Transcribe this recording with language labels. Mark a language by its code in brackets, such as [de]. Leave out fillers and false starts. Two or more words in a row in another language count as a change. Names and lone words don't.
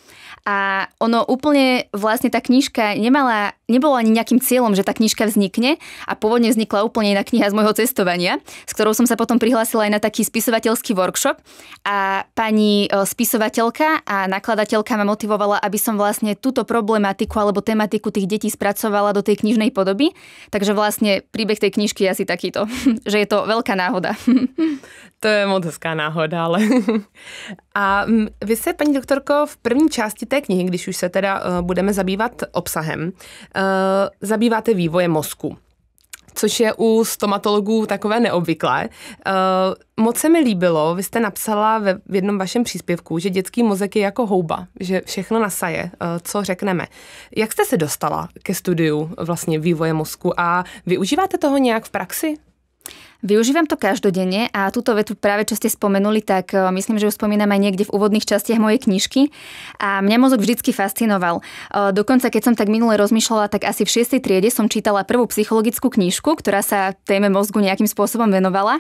[sk] A ono úplne vlastne tá knižka nebolo ani nejakým cieľom, že tá knižka vznikne a pôvodne vznikla úplne iná kniha z môjho cestovania, s ktorou som sa potom prihlásila aj na taký spisovateľský workshop a pani spisovateľka a nakladateľka ma motivovala, aby som vlastne túto problematiku alebo tematiku tých detí spracovala do tej knižnej podoby. Takže vlastne príbeh tej knižky je asi takýto, že je to veľká náhoda. [cs] To je moc hezká náhoda, ale... A vy se, paní doktorko, v první části té knihy, když už se teda budeme zabývat obsahem, zabýváte vývojem mozku, což je u stomatologů takové neobvyklé. Moc se mi líbilo, vy jste napsala v jednom vašem příspěvku, že dětský mozek je jako houba, že všechno nasaje, co řekneme. Jak jste se dostala ke studiu vlastně vývoje mozku a využíváte toho nějak v praxi? [sk] Využívam to každodenne a túto vetu práve čo ste spomenuli, tak myslím, že ju spomínam aj niekde v úvodných častiach mojej knižky a mňa mozog vždycky fascinoval. Dokonca keď som tak minule rozmýšľala, tak asi v 6. triede som čítala prvú psychologickú knižku, ktorá sa téme mozgu nejakým spôsobom venovala.